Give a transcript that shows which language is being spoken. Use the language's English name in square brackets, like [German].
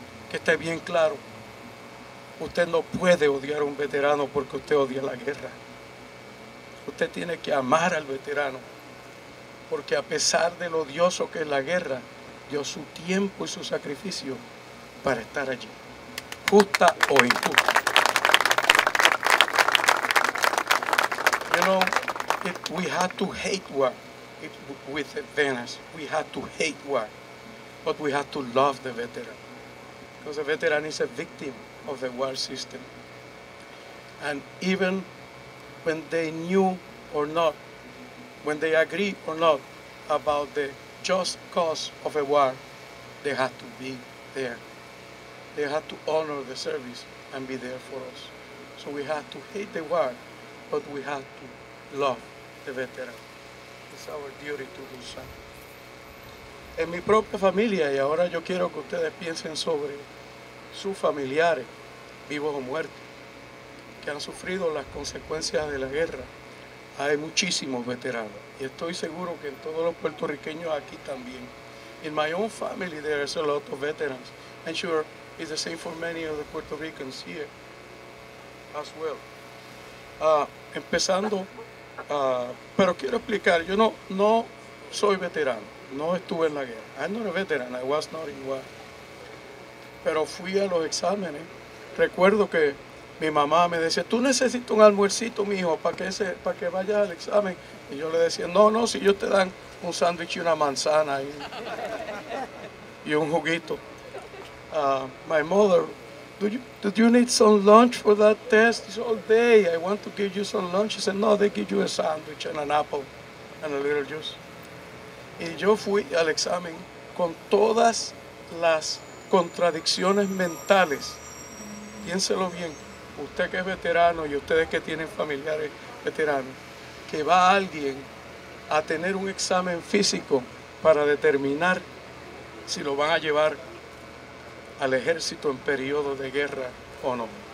[Spanish] Que esté bien claro, usted no puede odiar a un veterano porque usted odia la guerra. Usted tiene que amar al veterano, porque a pesar de lo odioso que es la guerra, dio su tiempo y su sacrificio para estar allí, justa o injusta. [English] You know, we had to hate war with the veterans. We had to hate war, but we had to love the veteran, because the veteran is a victim of the war system. And even when they knew or not, when they agreed or not about the just cause of a war, they had to be there. They had to honor the service and be there for us. So we had to hate the war, but we had to love the veteran. It's our duty to do so. [Spanish] En mi propia familia, y ahora yo quiero que ustedes piensen sobre sus familiares, vivos o muertos, que han sufrido las consecuencias de la guerra. Hay muchísimos veteranos, y estoy seguro que en todos los puertorriqueños aquí también. [English] In my own family there is a lot of veterans. I'm sure it's the same for many of the Puerto Ricans here as well. [Spanish] Empezando, pero quiero explicar, yo no soy veterano, no estuve en la guerra. [English] I'm not a veteran, I was not in war. [Spanish] Pero fui a los exámenes. Recuerdo que Mi mamá me decía, tú necesitas un almuercito, mijo, para que vayas al examen. Y yo le decía, no, no, si ellos te dan un sándwich y una manzana y un juguito. [English] My mother, do you need some lunch for that test? It's all day. I want to give you some lunch. She said, no, they give you a sandwich and an apple and a little juice. [Spanish] Y yo fui al examen con todas las contradicciones mentales. Piénselo bien, usted que es veterano y ustedes que tienen familiares veteranos, que va alguien a tener un examen físico para determinar si lo van a llevar al ejército en periodo de guerra o no.